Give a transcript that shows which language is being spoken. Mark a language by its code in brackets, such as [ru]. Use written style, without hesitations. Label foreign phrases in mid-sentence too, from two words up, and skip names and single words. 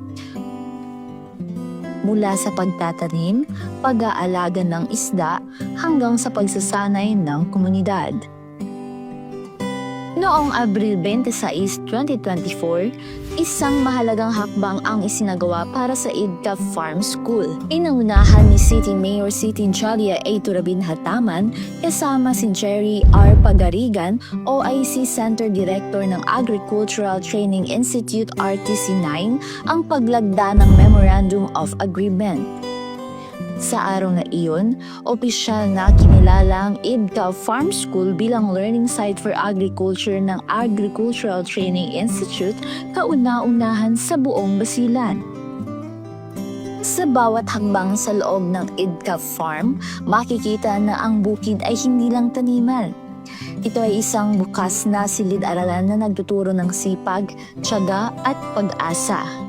[tl] Mula sa pagtatanim, pag-aalaga ng isda, hanggang sa pagsasanay ng komunidad. Noong Abril 26, 2024, isang mahalagang hakbang ang isinagawa para sa IDCA Farm School. Inuunahan ni [en] City Mayor [tl] City Jolia A. Turabin-Hataman kasama si Jerry R. Pagarigan, [en] OIC Center Director [tl] ng Agricultural Training Institute RTC-9, ang paglagda ng [en] Memorandum of Agreement. [tl] Sa araw na iyon, opisyal na kinilala ang IDCA Farm School bilang [en] learning site for agriculture [tl] ng Agricultural Training Institute, kauna-unahan sa buong Basilan. Sa bawat hakbang sa loob ng IDCA Farm, makikita na ang bukid ay hindi lang taniman. Ito ay isang bukas na silid-aralan na nagtuturo ng sipag, tiyaga at pag-asa.